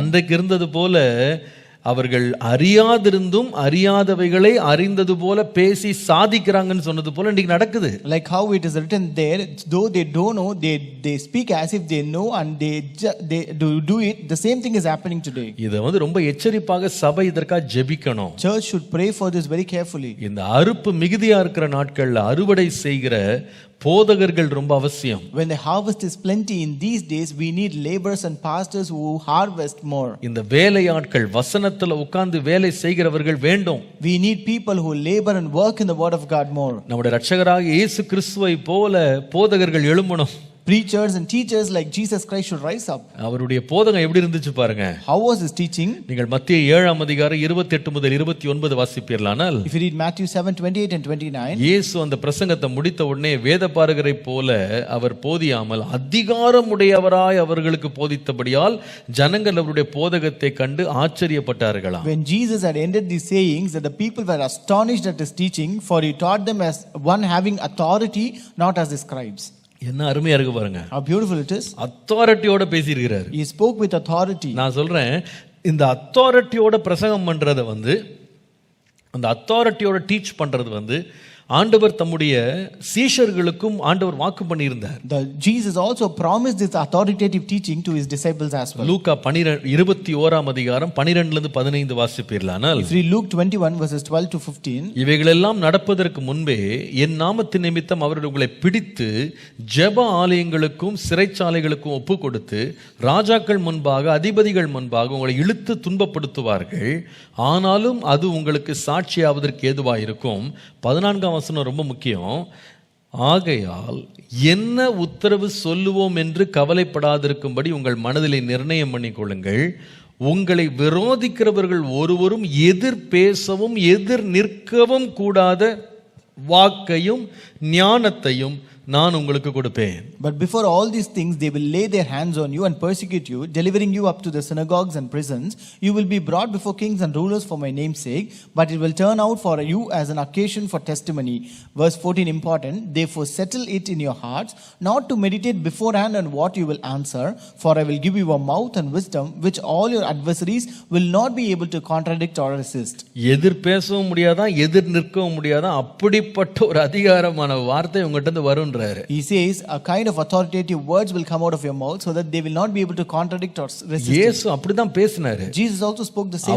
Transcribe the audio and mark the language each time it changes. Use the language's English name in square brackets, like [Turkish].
[Tamil] அன்றைக்கு இருந்தது போல அவர்கள் அறியாதிருந்தும் அறியாதவைகளை அறிந்தது போல பேசி சாதிக்கிறாங்கன்னு சொன்னது போல இன்னைக்கு நடக்குது. [English] Like how it is written there, though they don't know, they speak as if they know and they do it. The same thing is happening today. [Tamil] இத ரொம்ப எச்சரிப்பாக சபை இதற்காக ஜெபிக்கணும். [English] Church should pray for this very carefully. [Tamil] இந்த அறுப்பு மிகுதியா இருக்கிற நாட்கள்ல அறுவடை செய்கிற போதகர்கள் ரொம்ப அவசியம். [English] When the harvest is plenty in these days, we need laborers and pastors who harvest more. [Tamil] இந்த வேலையாட்கள் வசனத்துல உட்கார்ந்து வேலை செய்கிறவர்கள் வேண்டும். [English] We need people who labor and work in the word of God more. [Tamil] நம்முடைய இரட்சகராகிய இயேசு கிறிஸ்துவை போல போதகர்கள் எழும்பணும். [English] Preachers and teachers like Jesus Christ should rise up. [Tamil] அவருடைய போதகம் எப்படி இருந்துச்சு பாருங்க. [English] How was his teaching? [Tamil] நீங்கள் மத்தேயு 7ஆம் அதிகாரம் 28 முதல் 29 வாசிப்பீர்களானால், [English] if you read Matthew 7:28 and 29, [Tamil] இயேசு அந்த பிரசங்கத்தை முடித்த உடனே வேதபாரகரை போல அவர் போதியாமல் அதிகாரமுடையவராய் அவர்களுக்கு போதித்தபடியால் ஜனங்கள் அவருடைய போதகத்தை கண்டு ஆச்சரியப்பட்டார்களாம். [English] When Jesus had ended these sayings, that the people were astonished at his teaching, for he taught them as one having authority, not as the scribes. [Tamil] என்ன அருமையா இருக்கு பாருங்க. [English] How beautiful it is. [Tamil] அத்தாரிட்டியோட பேசியிருக்கிறாரு. [English] He spoke with authority. [Tamil] நான் சொல்றேன், இந்த அத்தாரிட்டியோட பிரசங்கம் பண்றத அந்த அத்தாரிட்டியோட டீச் பண்றது ஆண்டவர் தம்முடைய சீஷர்களுக்கும் ஆண்டவர் வாக்கு பண்ணியிருந்தார். [English] Jesus also promised this authoritative teaching to his disciples as well. [Tamil] லூக்கா 21ஆம் அதிகாரம் 12 லிருந்து 15 வாசிப்பீர்களானால், [English] if we read Luke 21 verses 12 to 15, [Tamil] இவைகளெல்லாம் நடப்பதற்கு முன்பே என் நாமத்தின் நிமித்தம் அவர்கள் உங்களை பிடித்து ஜெப ஆலயங்களுக்கும் சிறைச்சாலைகளுக்கும் ஒப்பு கொடுத்து ராஜாக்கள் முன்பாக அதிபதிகள் முன்பாக உங்களை இழுத்து துன்பப்படுத்துவார்கள். ஆனாலும் அது உங்களுக்கு சாட்சியாவதற்கு ஏதுவாயிருக்கும். 14ஆம் வசனம் ரொம்ப முக்கியம். ஆகையால் என்ன உத்தரவு சொல்லுவோம் என்று கவலைப்படாதிருக்கும்படி உங்கள் மனதிலே நிர்ணயம் பண்ணிக்கொள்ளுங்கள். உங்களை விரோதிக்கிறவர்கள் ஒருவரும் எதிர் பேசவும் எதிர் நிற்கவும் கூடாத வாக்கையும் ஞானத்தையும் நான் உங்களுக்கு கொடுப்பேன். [English] But before all these things they will lay their hands on you and persecute you, delivering you up to the synagogues and prisons. You will be brought before kings and rulers for my name's sake, but it will turn out for you as an occasion for testimony. Verse 14 important. Therefore settle it in your hearts not to meditate beforehand on what you will answer, for I will give you a mouth and wisdom which all your adversaries will not be able to contradict or resist. [Tamil] எதிர் பேசவும் முடியாதான், எதிர் நிற்கவும் முடியாதான், அப்படிப்பட்ட ஒரு அதிகாரமான வார்த்தை உங்ககிட்ட இருந்து வரும். [English] He says a kind of authoritative words will come out of your mouth so that they will not be able to contradict or resist. [Tamil] இயேசு அப்படிதான் பேசினாரு. Jesus also spoke the same way.